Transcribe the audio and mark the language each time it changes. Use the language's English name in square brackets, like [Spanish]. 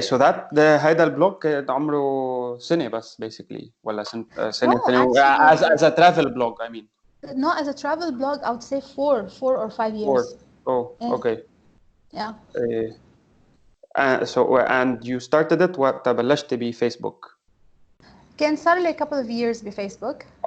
[Arabic] So هيدا البلوج عمره سنة بس basically ولا سنة [English] No, actually, as a travel blog I mean. no, as a travel blog, I would say 4 or 5 years. Oh, Yeah. okay. Yeah. So and you started it [Arabic] وقت بلشت بفيسبوك. كان صار لي [English] couple of years [Arabic] بفيسبوك.